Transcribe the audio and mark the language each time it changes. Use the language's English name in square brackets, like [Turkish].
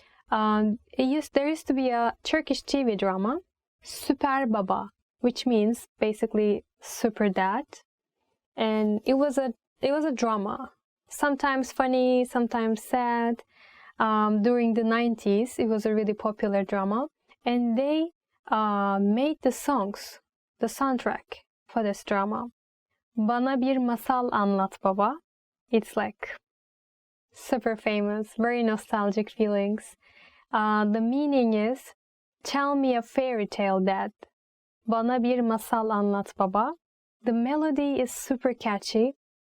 [English] There used to be a Turkish TV drama, Süper Baba, which means basically super dad, and it was a drama, sometimes funny, sometimes sad. During the 90s, it was a really popular drama, and they made the songs, the soundtrack for this drama. [Turkish] Bana bir masal anlat baba. [English] It's like super famous, very nostalgic feelings. The meaning is, tell me a fairy tale, dad. [Turkish] Bana bir masal anlat baba. [English] The melody is super catchy.